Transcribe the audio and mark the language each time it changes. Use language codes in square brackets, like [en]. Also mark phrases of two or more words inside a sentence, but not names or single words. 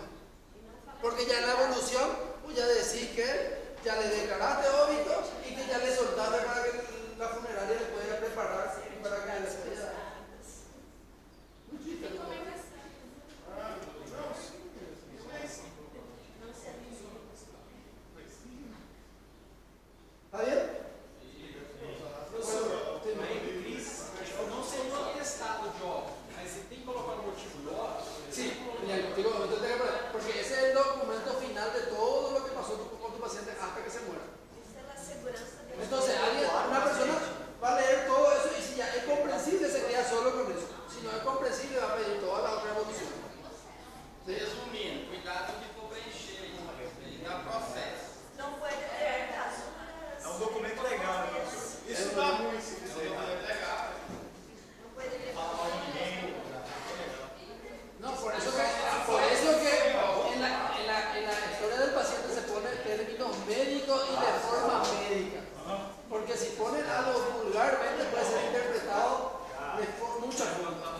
[es] Porque ya en la evolución vos ya decís que ya le declaraste óbito y que ya le soltaste para que la funeraria le pueda preparar y para que le pueda. Un chiste, ¿no? ¿Está bien? [pt] Professor, aí Cris, não seria um atestado de óbito, mas você tem que colocar o motivo do óbito. [es] Sí, diagnóstico, porque ese es el documento final de todo lo que pasó con tu paciente hasta que se muera. [pt] Isso é a segurança do [es] Entonces, una persona va a leer todo eso y si ya es comprensible se queda solo con eso. Si no es comprensible va a pedir toda la otra evolución. ¿Sí? [pt] Resumindo, cuidado que for preencher aí, dá processo. Não pode ter caso. É um documento legal, né, professor? Isso dá muito se quiser. Não pode ter. [es] No, por eso que en la historia del paciente se pone términos médicos y de forma médica. Porque si ponen algo vulgarmente puede ser interpretado de muchas formas.